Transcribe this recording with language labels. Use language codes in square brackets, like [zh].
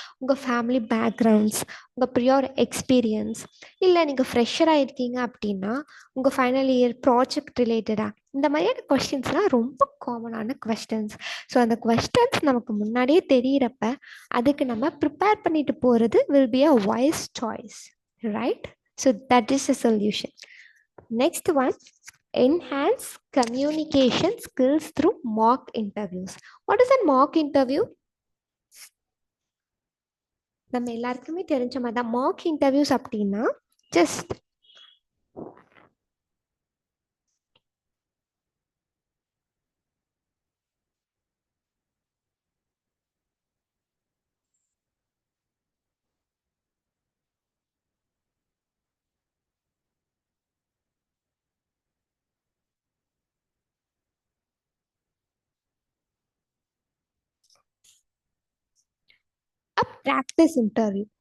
[ta] உங்கள் family backgrounds, உங்கள் prior experience, இல்லை நீங்கள் ஃப்ரெஷராக இருக்கீங்க அப்படின்னா உங்கள் ஃபைனல் இயர் ப்ராஜெக்ட் ரிலேட்டடாக, இந்த மாதிரியான கொஸ்டின்ஸ்லாம் ரொம்ப காமனான கொஸ்டின்ஸ். ஸோ அந்த கொஸ்டின்ஸ் நமக்கு முன்னாடியே தெரிகிறப்ப அதுக்கு நம்ம ப்ரிப்பேர் பண்ணிட்டு போகிறது [en] Will be a wise choice, right? So that is a solution. Next one, enhance communication skills through mock interviews. What is a mock interview? [ta] நம்ம எல்லாருக்குமே தெரிஞ்ச மாதிரி தான் மாக் இன்டர்வியூஸ் அப்படின்னா [en] Just practice interview.